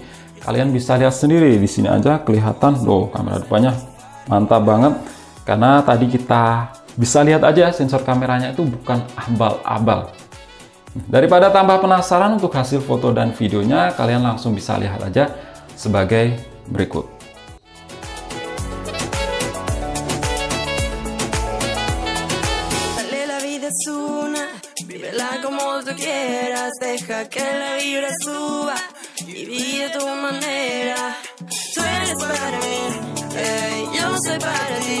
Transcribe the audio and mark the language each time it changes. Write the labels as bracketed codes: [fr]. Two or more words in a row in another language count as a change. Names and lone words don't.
[id] Kalian bisa lihat sendiri di sini aja kelihatan loh, kamera depannya mantap banget. Karena tadi kita bisa lihat aja sensor kameranya itu bukan abal-abal. Daripada tambah penasaran untuk hasil foto dan videonya, kalian langsung bisa lihat aja sebagai berikut. [es] Vívela como tú quieras, deja que la vibra suba y vive tu manera. Tú eres para mí, yo soy para ti.